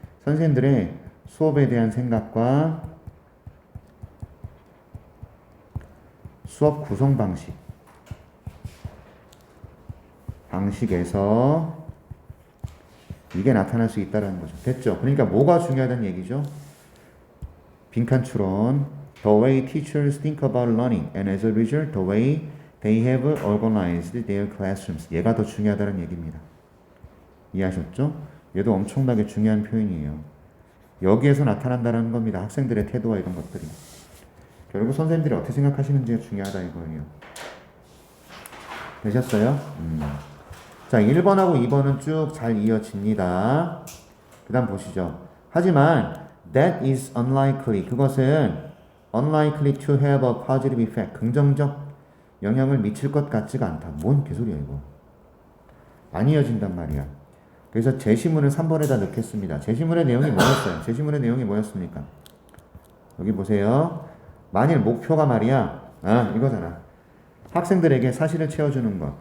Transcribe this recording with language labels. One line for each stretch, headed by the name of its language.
Korean: 선생님들의 수업에 대한 생각과 수업 구성 방식에서 이게 나타날 수 있다는 거죠. 됐죠? 그러니까 뭐가 중요하다는 얘기죠? 빈칸 추론.
English: The way teachers think about learning and as a result the way they have organized their classrooms.
Korean: 얘가 더 중요하다는 얘기입니다. 이해하셨죠? 얘도 엄청나게 중요한 표현이에요. 여기에서 나타난다는 겁니다. 학생들의 태도와 이런 것들이. 결국 선생님들이 어떻게 생각하시는지가 중요하다 이거예요. 되셨어요? 자, 1번하고 2번은 쭉 잘 이어집니다. 그 다음 보시죠. 하지만
English: that is unlikely.
Korean: 그것은
English: unlikely to have a positive effect.
Korean: 긍정적 영향을 미칠 것 같지가 않다. 뭔 개소리야 이거. 안 이어진단 말이야. 그래서 제시문을 3번에다 넣겠습니다. 제시문의 내용이 뭐였어요? 제시문의 내용이 뭐였습니까? 여기 보세요. 만일 목표가 말이야. 이거잖아. 학생들에게 사실을 채워주는 것.